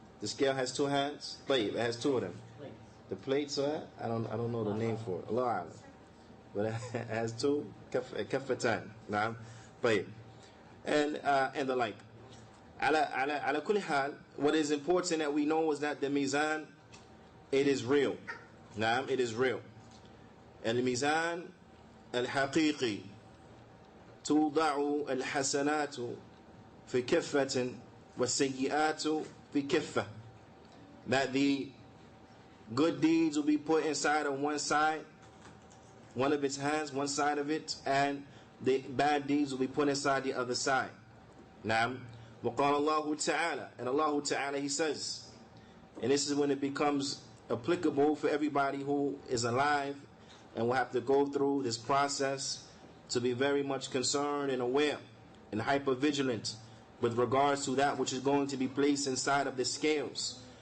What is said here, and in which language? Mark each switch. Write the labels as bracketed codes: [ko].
[en] The scale has two hands. It has two of them. The plates are, I don't know the name for it. Allah, but it has two kaffatan. Naam. And the like. Ala kulli hal, what is important that we know is that the mizan, it is real. Naam, it is real. [ar] الميزان الحقيقي توضع الحسنات في كفة والسيئات في كفة. [en] That the good deeds will be put inside of one side, one of its hands, one side of it, and the bad deeds will be put inside the other side. Naam. [ar] وقال الله تعالى, [en] and Allah Ta'ala, He says, and this is when it becomes applicable for everybody who is alive and will have to go through this process to be very much concerned and aware and hyper-vigilant with regards to that which is going to be placed inside of the scales.